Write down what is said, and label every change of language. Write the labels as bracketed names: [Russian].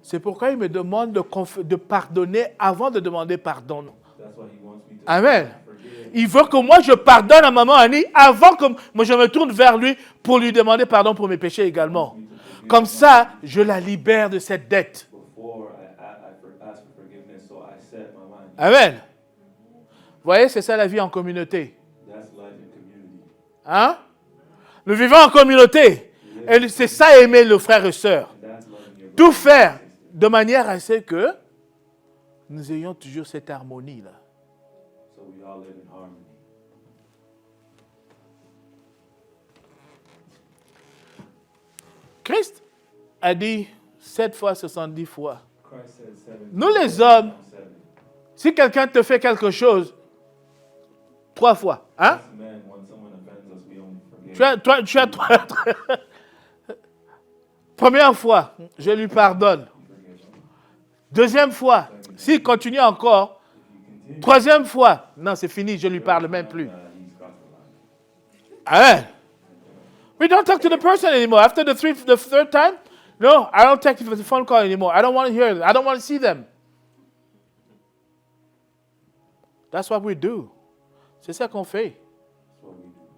[French] C'est pourquoi il me demande de pardonner avant de demander pardon. [English] That's why he wants me to Amen. forgive. [French] Il veut que moi je pardonne à maman Annie avant que moi je me tourne vers lui pour lui demander pardon pour mes péchés également. Comme ça, je la libère de cette dette. [English] Before I ask for forgiveness, so I set my mind. Amen. [French] Vous voyez, c'est ça la vie en communauté. [English] That's life in community. [French] Hein? Nous vivons en communauté. Et c'est ça aimer le frère et sœur. [English] And that's loving your [French] Tout faire de manière à ce que nous ayons toujours cette harmonie-là. [English] so we all live in harmony. [French] Christ a dit 7 fois, 70 fois. [English] Christ said 7 [French] Nous les hommes, [English] times 7. [French] si quelqu'un te fait quelque chose, 3 fois. Hein? [English] Us men, when someone offends us, we only forgive. [French] Tu as 3. Première fois, je lui pardonne. Deuxième fois, s'il continue encore. Troisième fois, non, c'est fini, je ne lui parle même plus. [English] He's crossed the line. Amen. We don't talk to the person anymore. After the third time, no, I don't take the phone call anymore. I don't want to hear them. I don't want to see them. That's what we do. [French] C'est ça qu'on fait. [English] That's what we do.